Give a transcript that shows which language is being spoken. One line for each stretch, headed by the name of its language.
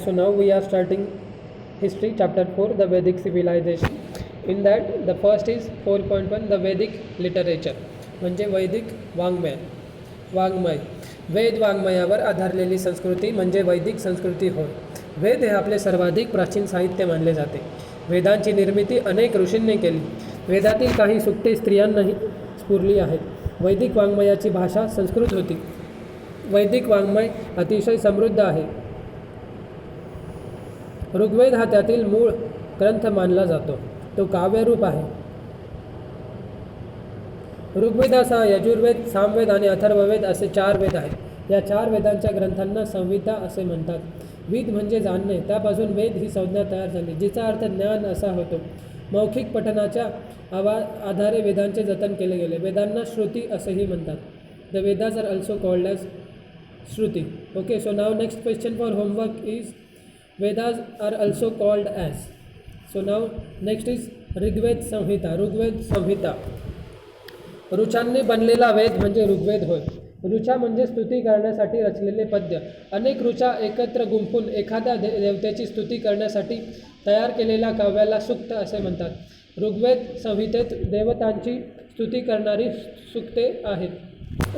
English: So now we are starting history chapter 4, the Vedic civilization. In that the first is 4.1, the Vedic literature
Marathi: म्हणजे वैदिक वाङ्मय. वेद वाङ्मयावर आधारलेली संस्कृती म्हणजे वैदिक संस्कृती होय. वेद हे आपले सर्वाधिक प्राचीन साहित्य मानले जाते. वेदांची निर्मिती अनेक ऋषींनी केली. वेदातील काही सूक्ते स्त्रियांनाही स्फुरली आहेत. वैदिक वाङ्मयाची भाषा संस्कृत होती. वैदिक वाङ्मय अतिशय समृद्ध आहे. ऋग्वेद हा त्यातील मूळ ग्रंथ मानला जातो. तो काव्यरूप आहे. ऋग्वेदासह यजुर्वेद, सामवेद आणि अथर्ववेद असे 4 वेद आहेत. या 4 वेदांच्या ग्रंथांना संहिता असे म्हणतात. विद म्हणजे जाणणे, त्यापासून वेद ही संज्ञा तयार झाली, जिचा अर्थ ज्ञान असा होतो. मौखिक पठणाच्या आधारे वेदांचे जतन केले गेले. वेदांना श्रुती असेही म्हणतात.
English: the Vedas are also called as
Marathi: Shruti.
English: Okay, so now next question for homework is Vedas are also called as. So now next is Rigveda Samhita.
Marathi: ऋचांनी बनलेला वेद म्हणजे ऋग्वेद होय. ऋचा म्हणजे स्तुती करण्यासाठी रचलेले पद्य. अनेक ऋचा एकत्र गुंफून एखाद्या देवतेची स्तुती करण्यासाठी तयार केलेल्या काव्याला सूक्त असे म्हणतात. ऋग्वेद संहितेत देवतांची स्तुती करणारी सूक्ते आहेत.